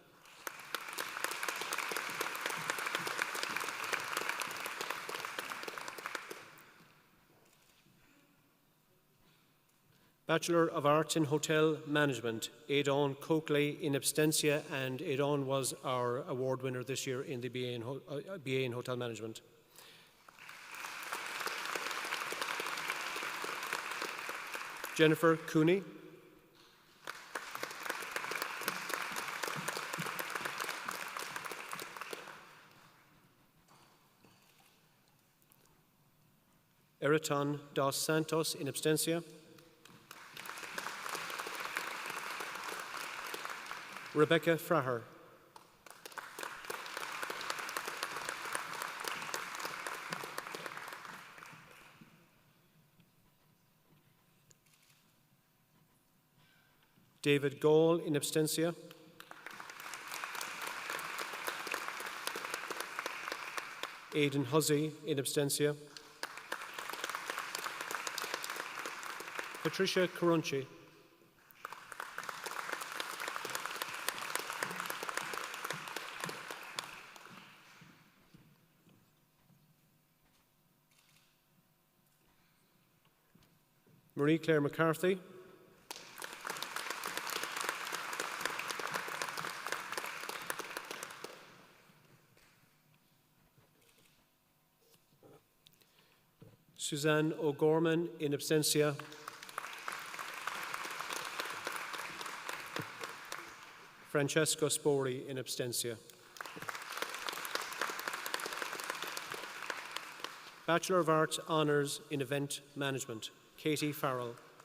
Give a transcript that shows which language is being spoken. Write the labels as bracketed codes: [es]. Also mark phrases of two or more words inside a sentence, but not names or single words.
[en] Bachelor of Arts in Hotel Management, Aidan Coakley [la] in absentia, [en] and Aidan was our award winner this year in the BA in Hotel Management. Jennifer Cooney. Eriton dos Santos [la] in absentia. [en] Rebecca Fraher. David Gall [la] in absentia. [en] Aidan Hussey [la] in absentia. [en] Patricia Carunci. Marie-Claire McCarthy. Suzanne O'Gorman [la] in absentia. [en] Francesco Spori [la] in absentia. [en] Bachelor of Arts Honours in Event Management, Katie Farrell.